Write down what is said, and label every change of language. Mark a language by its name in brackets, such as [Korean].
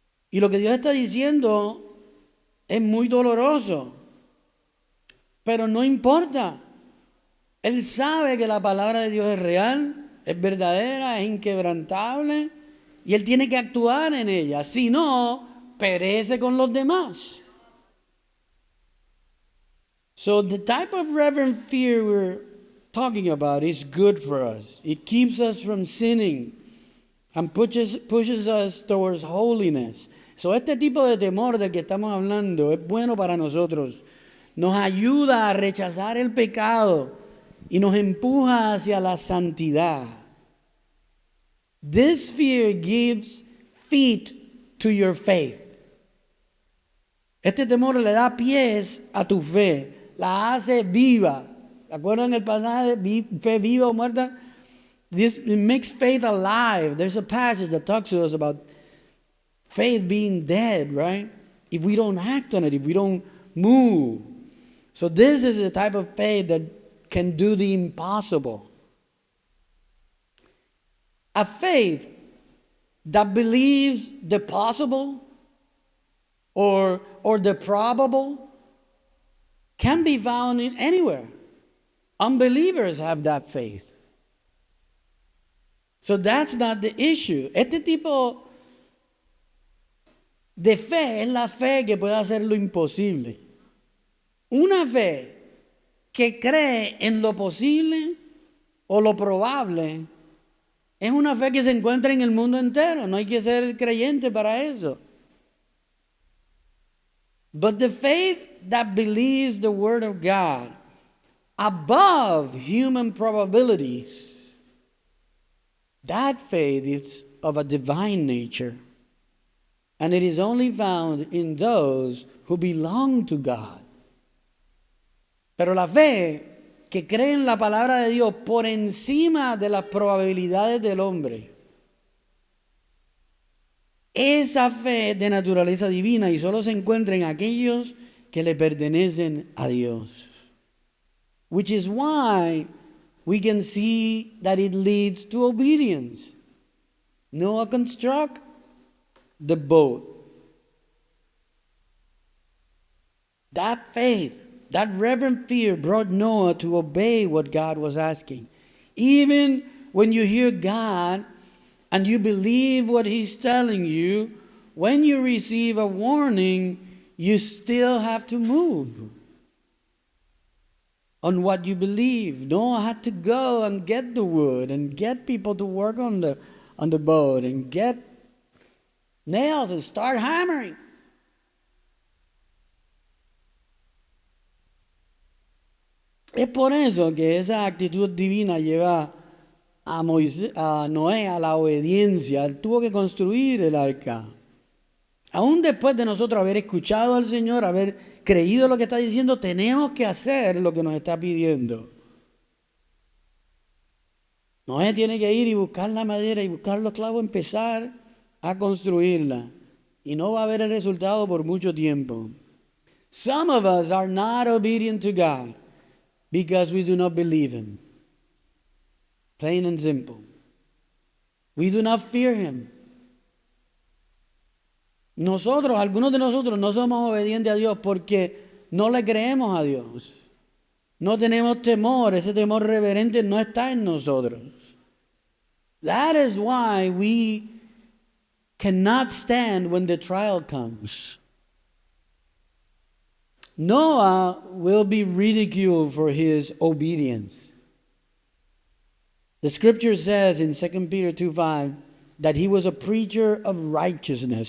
[Spanish] Y lo que Dios está diciendo es muy doloroso. Pero no importa. Él sabe que la palabra de Dios es real, es verdadera, es inquebrantable. Y él tiene que actuar en ella. Si no, perece con los demás. [English] So the type of reverent fear we're talking about is good for us. It keeps us from sinning and pushes us towards holiness. So [Spanish] este tipo de temor del que estamos hablando es bueno para nosotros. Nos ayuda a rechazar el pecado y nos empuja hacia la santidad. [English] This fear gives feet to your faith. [Spanish] Este temor le da pies a tu fe, la hace viva. ¿Se acuerdan el pasaje de fe viva o muerta? [English] It makes faith alive. There's a passage that talks to us about faith being dead, right? If we don't act on it, if we don't move. So this is the type of faith that can do the impossible. A faith that believes the possible or the probable can be found in anywhere. Unbelievers have that faith. So that's not the issue. [Spanish] Este tipo de fe es la fe que puede hacer lo imposible. Una fe que cree en lo posible o lo probable es una fe que se encuentra en el mundo entero. No hay que ser creyente para eso. [English] But the faith that believes the Word of God above human probabilities, that faith is of a divine nature. And it is only found in those who belong to God. [Spanish] Pero la fe que cree en la palabra de Dios por encima de las probabilidades del hombre, esa fe es de naturaleza divina y solo se encuentra en aquellos que le pertenecen a Dios. [English] Which is why we can see that it leads to obedience. Noah construct the boat. That faith, that reverent fear brought Noah to obey what God was asking. Even when you hear God and you believe what He's telling you, when you receive a warning, you still have to move on what you believe. Noah had to go and get the wood and get people to work on the boat and get nails and start hammering. [Spanish] Es por eso que esa actitud divina lleva a Noé a la obediencia. Él tuvo que construir el arca. Aún después de nosotros haber escuchado al Señor, haber creído lo que está diciendo, tenemos que hacer lo que nos está pidiendo. Noé tiene que ir y buscar la madera y buscar los clavos, empezar a construirla. Y no va a haber el resultado por mucho tiempo. [English] Some of us are not obedient to God because we do not believe Him. Plain and simple. We do not fear Him. [Spanish] Nosotros, algunos de nosotros no somos obedientes a Dios porque no le creemos a Dios. No tenemos temor, ese temor reverente no está en nosotros. [English] That is why we cannot stand when the trial comes. Noah will be ridiculed for his obedience. The scripture says in 2 Peter 2:5 that he was a preacher of righteousness.